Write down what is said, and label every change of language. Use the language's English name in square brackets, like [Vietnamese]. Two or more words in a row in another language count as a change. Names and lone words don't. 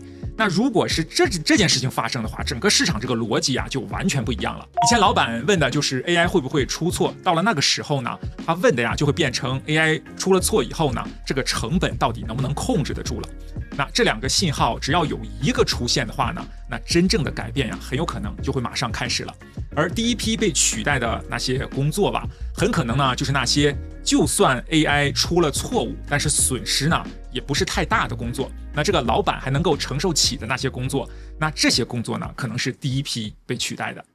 [Chinese] 那如果是這件事情發生的話，整個市場這個邏輯啊就完全不一樣了。以前老闆問的就是 AI 會不會出錯，到了那個時候呢，他問的呀就會變成 AI 出了錯以後呢，這個成本到底能不能控制得住了？那這2個信號只要有一個出現的話呢，那真正的改變呀很有可能就會馬上開始了。而第一批被取代的那些工作吧，很可能呢就是那些就算 AI 出了錯誤，但是損失呢也不是太大的工作，那這個老闆還能夠承受起的那些工作，那這些工作呢可能是第一批被取代的。